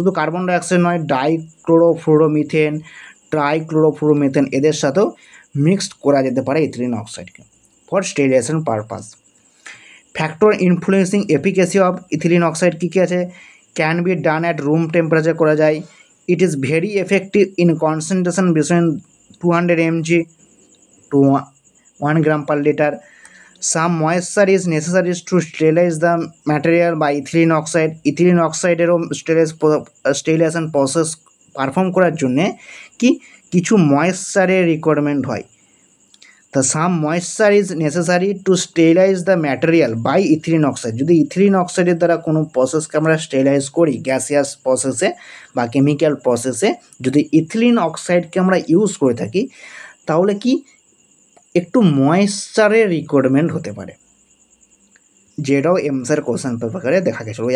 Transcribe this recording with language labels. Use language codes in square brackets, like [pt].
[bn] শুধু carbon dioxide নয়, ডাইক্লোরোফ্লোরোমিথেন, ট্রাইক্লোরোফ্লোরোমিথেন এদের সাথেও মিক্সড করা যেতে পারে ethylene অক্সাইডকে [en] For sterilisation purpose. Factor influencing efficacy of ethylene oxide [bn] কী কী আছে? [en] can be done at room temperature [bn] করা যায়। [en] It is very effective in concentration between 200 mg to 1 gram per liter. Some moisture is necessary to sterilize the material by ethylene oxide. [bn] ethylene oxide এরও sterilisation process perform করার জন্যে কি কিছু ময়েশ্চারের requirement হয়। [en] The some moisture is necessary to sterilize the material by ethylene oxide. [bn] যদি ethylene অক্সাইডের দ্বারা কোনো প্রসেসকে আমরা স্টেরিলাইজ করি গ্যাসিয়াস প্রসেসে বা কেমিক্যাল প্রসেসে, যদি ইথিলিন অক্সাইডকে আমরা ইউজ করে থাকি তাহলে কি একটু ময়েশ্চারের রিকোয়ারমেন্ট হতে পারে, যেটাও এমসের কোশ্চেন পেপারে দেখা গেছিলো।